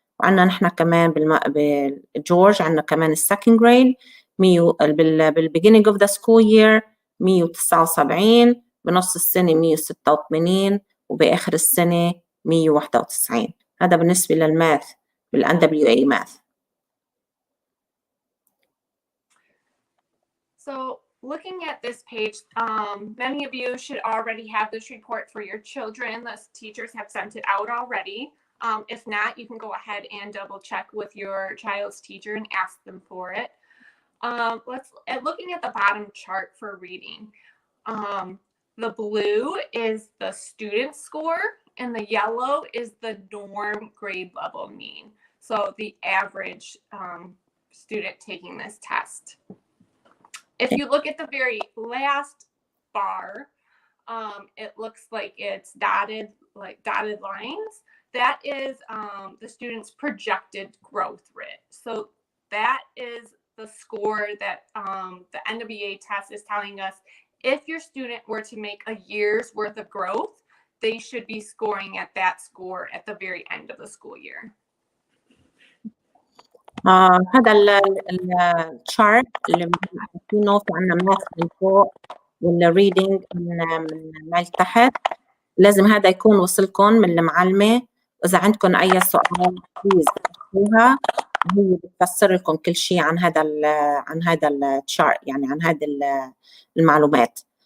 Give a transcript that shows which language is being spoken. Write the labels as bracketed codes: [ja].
[ar] وعندنا نحن كمان بالجورج عندنا كمان السكند جريد بال [en] beginning of the school year [ar] 179، بنص السنة 186، وبآخر السنة 191. هذا بالنسبة للماث NWEA math. [en] So looking at this page, many of you should already have this report for your children. The teachers have sent it out already. If not, you can go ahead and double check with your child's teacher and ask them for it. Looking at the bottom chart for reading, the blue is the student score and the yellow is the norm grade level mean. So the average student taking this test. If you look at the very last bar, it looks like it's dotted lines. That is the student's projected growth rate. So that is the score that the NWEA test is telling us. If your student were to make a year's worth of growth, they should be scoring at that score at the very end of the school year. [ar] هذا الشارت اللي بنحكينه في عنا ماث من فوق والريدنج من تحت، لازم هذا يكون وصلكم من المعلمة. وإذا عندكم أي سؤال بليز اكتبوها، هي بتفسر لكم كل شيء عن هذا الشارت، يعني عن هذه المعلومات.